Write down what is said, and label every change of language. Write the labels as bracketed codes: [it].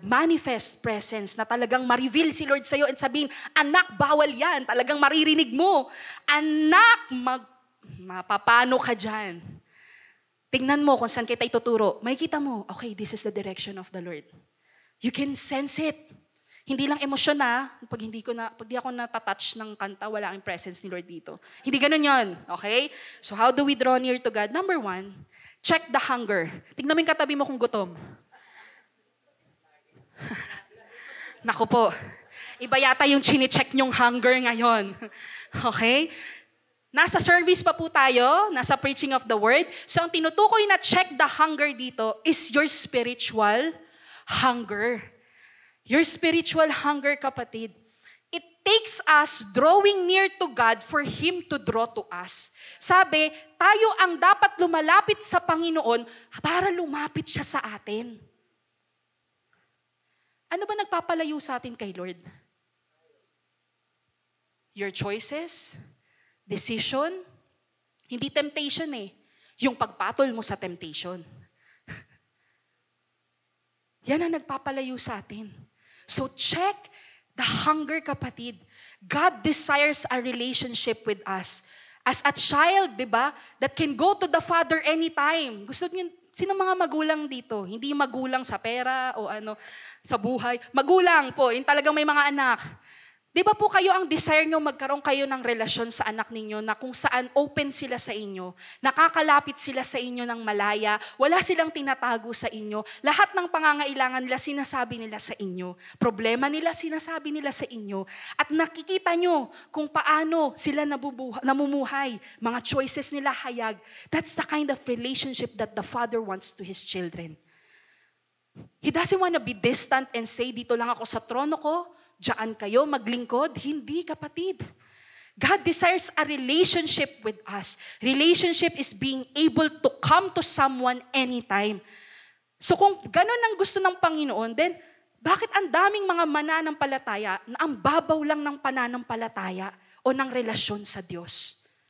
[tl] Manifest presence na talagang ma-reveal si Lord sa'yo and sabihin, anak, bawal yan. Talagang maririnig mo. Anak, mapapano ka dyan. Tingnan mo kung saan kita ituturo. [en] Makikita mo, okay, this is the direction of the Lord. You can sense it. [tl] Hindi lang emosyon na, pag di ako natatouch ng kanta, wala ang presence ni Lord dito. Hindi ganun yon, okay? [en] So how do we draw near to God? Number 1, check the hunger. [tl] Tignan mo yung katabi mo kung gutom. Naku po, iba yata yung chine-check nyong hunger ngayon. Okay? Nasa service pa po tayo, nasa preaching of the word. So ang tinutukoy na check the hunger dito is your spiritual hunger. [en] Your spiritual hunger, kapatid. It takes us drawing near to God for Him to draw to us. [tl] Sabi, tayo ang dapat lumalapit sa Panginoon para lumapit siya sa atin. Ano ba nagpapalayo sa atin kay Lord? [en] Your choices, decision, hindi temptation eh. [tl] Yung pagpatol mo sa temptation. Yan ang nagpapalayo sa atin. [en] So check the hunger, kapatid. God desires a relationship with us. As a child, di ba, that can go to the Father anytime. [tl] Gusto niyo, sino mga magulang dito? Hindi magulang sa pera o sa buhay. Magulang po, yung talagang may mga anak. Di ba po kayo ang desire nyo magkaroon kayo ng relasyon sa anak ninyo na kung saan open sila sa inyo, nakakalapit sila sa inyo ng malaya, wala silang tinatago sa inyo, lahat ng pangangailangan nila sinasabi nila sa inyo, problema nila sinasabi nila sa inyo, at nakikita nyo kung paano sila namumuhay, mga choices nila hayag. [en] That's the kind of relationship that the Father wants to His children. He doesn't want to be distant and say, [tl] dito lang ako sa trono ko, diyan kayo maglingkod. [en] Hindi, kapatid. God desires a relationship with us. Relationship is being able to come to someone anytime. [tl] So kung ganun ang gusto ng Panginoon, then bakit ang daming mga mananampalataya na ang babaw lang ng pananampalataya o ng relasyon sa Diyos?